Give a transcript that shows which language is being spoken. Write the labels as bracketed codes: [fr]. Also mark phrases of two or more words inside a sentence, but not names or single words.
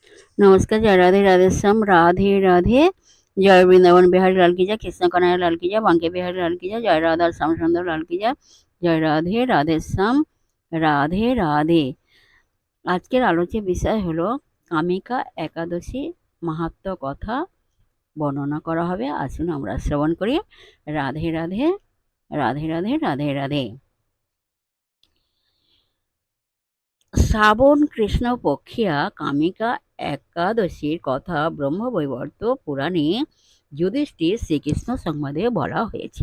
[hi] नमस्कार, जय राधे राधे श्याम, राधे राधे। जय वृंदावन बिहारी लाल की जय, कृष्ण कन्हैया लाल की जय, बांके बिहारी लाल की जय, जय राधा श्याम सुंदर लाल की जय, जय राधे राधे श्याम, [bn] রাধে রাধে। আজকের আলোচ্য বিষয় হলো কামিকা একাদশী মাহাত্ম্য কথা বর্ণনা করা হবে। আসুন আমরা শ্রবণ করি। রাধে রাধে, রাধে রাধে, রাধে রাধে। শ্রাবণ কৃষ্ণ পক্ষিয়া কামিকা একাদশীর কথা ব্রহ্মবৈবর্ত পুরাণে যুধিষ্ঠির শ্রীকৃষ্ণ সংবাদে বলা হয়েছে।